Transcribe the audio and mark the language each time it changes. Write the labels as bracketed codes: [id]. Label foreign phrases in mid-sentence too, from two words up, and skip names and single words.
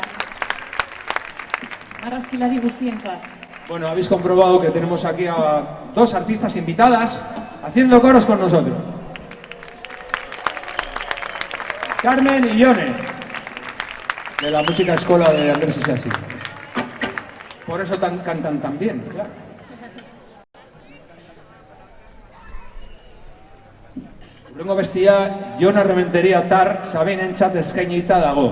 [eu] Marrazkilari guztientzat. [es] Bueno, habéis comprobado que tenemos aquí a dos artistas invitadas haciendo coros con nosotros. Carmen y Ione, de la música escola de Andrés Isasi. Por eso cantan tan bien, claro. [eu] Hurrengo bestia, Jon Arrementeria tar sabeinentzat eskainita dago.